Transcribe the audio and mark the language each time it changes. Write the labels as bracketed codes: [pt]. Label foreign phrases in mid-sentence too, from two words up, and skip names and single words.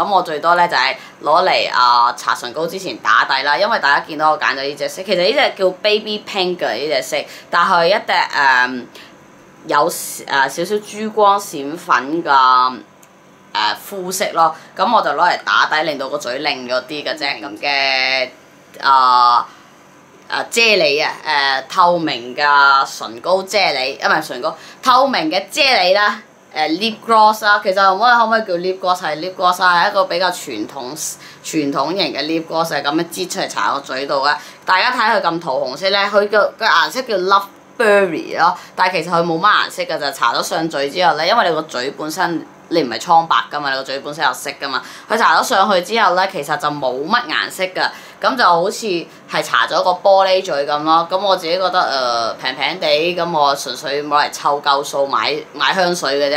[yue] 咁我最多咧就係攞嚟搽唇膏之前打底啦，因為大家見到我揀咗呢隻色，其實呢隻叫 [en] baby pink [yue] 嘅呢隻色，但係一隻有少少珠光閃粉嘅膚色咯。咁我就攞嚟打底，令到個嘴靚咗啲嘅啫。咁嘅啫喱透明嘅唇膏啫喱，唔係唇膏，透明嘅啫喱啦。 [en] lip gloss [yue] 啦，其實可唔可以叫 [en] lip gloss？ [yue] 係 [en] lip gloss [yue] 係一個比較傳統型嘅 [en] lip gloss， [yue] 係咁樣擠出嚟搽個嘴度嘅。大家睇佢咁桃紅色咧，佢個顏色叫 Love Berry 咯，但係其實佢冇乜顏色嘅，就搽咗上嘴之後咧，因為你個嘴本身你唔係蒼白噶嘛，你個嘴本身有色噶嘛，佢搽咗上去之後咧，其實就冇乜顏色噶，咁就好似係搽咗個玻璃嘴咁咯。咁我自己覺得平平地，咁我純粹攞嚟湊夠數買香水嘅啫。